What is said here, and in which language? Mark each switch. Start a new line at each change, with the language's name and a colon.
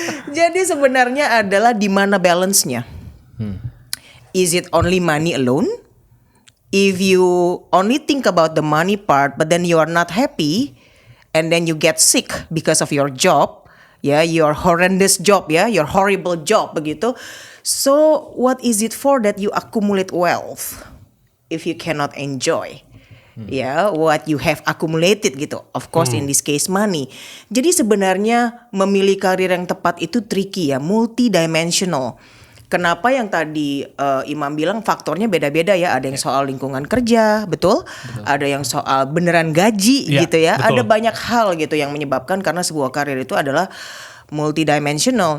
Indonesian: Jadi sebenarnya adalah di mana balance-nya.
English: Is it only money alone? If you only think about the money part, but then you are not happy, and then you get sick because of your job, ya, your horrendous job, ya, your horrible job begitu. So what is it for that you accumulate wealth if you cannot enjoy? Ya, what you have accumulated gitu. Of course in this case money.
Indonesian: Jadi sebenarnya memilih karir yang tepat itu tricky ya, multidimensional. Kenapa yang tadi Imam bilang faktornya beda-beda ya. Ada yang soal lingkungan kerja, betul? Ada yang soal beneran gaji Ya, gitu ya. betul. Ada banyak hal gitu yang menyebabkan karena sebuah karir itu adalah multidimensional.